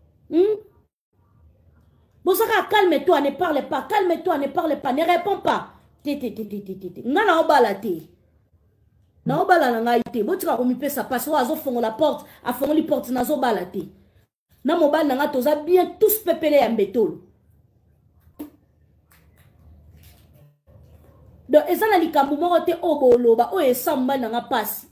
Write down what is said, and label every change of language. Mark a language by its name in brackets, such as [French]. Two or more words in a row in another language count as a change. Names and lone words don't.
[French] Hmm? Bosaka, calme-toi, ne parle pas. Calme-toi, ne parle pas. Ne réponds pas. [Lingala] Té, té, té, té, té, té, té. Nga na obala te. Na obala na ngai te. Botika komipesa passe, oyo azofongola porte, afongoli porte, nazobala te. Na mobali na nga toza [French] bien tous [Lingala] pepele ya mbetolo. Donc, eza na likambo moko te oyo boloba, oyo esa mobali na nga pasi.